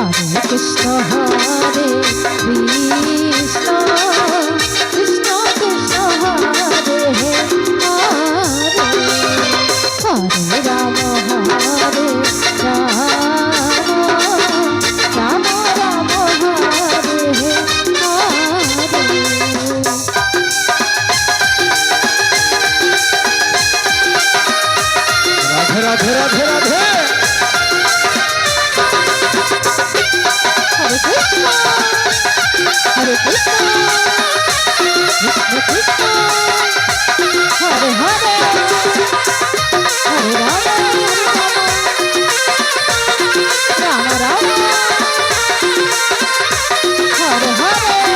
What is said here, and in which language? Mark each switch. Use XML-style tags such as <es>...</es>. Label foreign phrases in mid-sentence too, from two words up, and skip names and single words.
<sa>কৃষ্ণ হরে কৃষ্ণ কৃষ্ণ কৃষ্ণ হরে হরে হরে রাম হরে রাম রাম রাম হরে হরে রাধে রাধে রাধে রাধে हरे कृष्ण हरे कृष्ण कृष्ण कृष्ण हरे हरे हरे राम हरे राम राम राम हरे हरे.</sa>